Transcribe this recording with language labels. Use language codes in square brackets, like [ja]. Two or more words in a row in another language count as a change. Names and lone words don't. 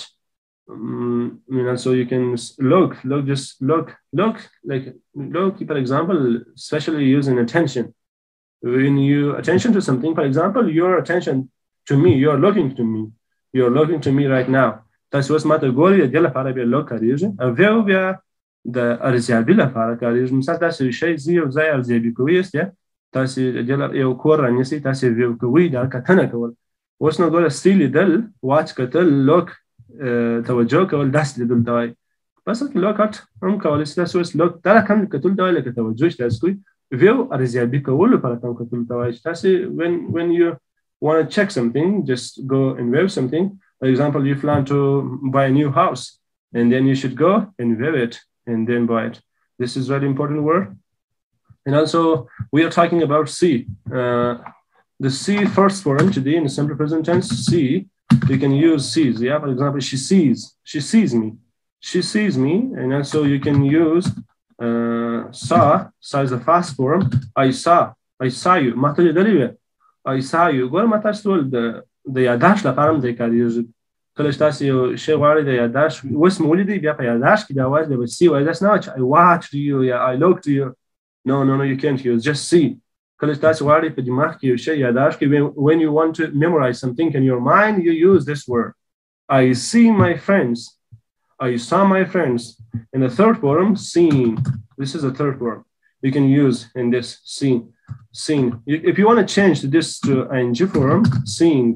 [en] So you can look like for example, especially using attention. When you attention to something, for example, your attention to me, you're looking to me right now. [ps] تاسو اوس ماته ګورئ، د دې لپاره بیا لوک کارېږي. او ویو بیا د ارزیابي لپاره کارېږي. مثال تاسو یو شی یو ځای ارزیابي کوئ یاست، تاسو یو کور رانیسئ، تاسو ویو کوئ، دا کتنه کول. اوس نو ګوره سی لیدل، واچ کتل، لوک توجه کول، داسې لیدل ته وایي. بس [en] look at [ps] هم کولی شئ. تاسو اوس لوک دا رقم کتل ته وایي، لکه توجه چې تاسو کوئ. ویو ارزیابي کولو لپاره هم کتل ته وایي. [en] تاسو when you want to check something, just go and view something. For example, you plan to buy a new house, and then you should go and view it and then buy it. This is really important word. And also, we are talking about see. The see first form today in the simple present tense, see, you can use sees. Yeah, for example, she sees me, and also you can use saw is the fast form. I saw you. I saw you. [ps] ګوره ما تاسو ټول د یاداشت لپاره هم دی کارېږي. کله چې تاسو یو شی غواړئ د یاداشت، اوس مو ولیدئ، بیا په یاداشت کې دا وایي بیا به see وایي. داسې نه وایي چې [en] I watched you یا I looked you. No, you can't use. Just see. [ps] کله چې تاسو غواړئ په دماغ کې یو شی یاداشت کې، [en] when you want to memorize something in your mind, you use this word. I see my friends. I saw my friends. In the third form, seen. This is a third form you can use in this seen. Seen. If you want to change this to ing form, seen.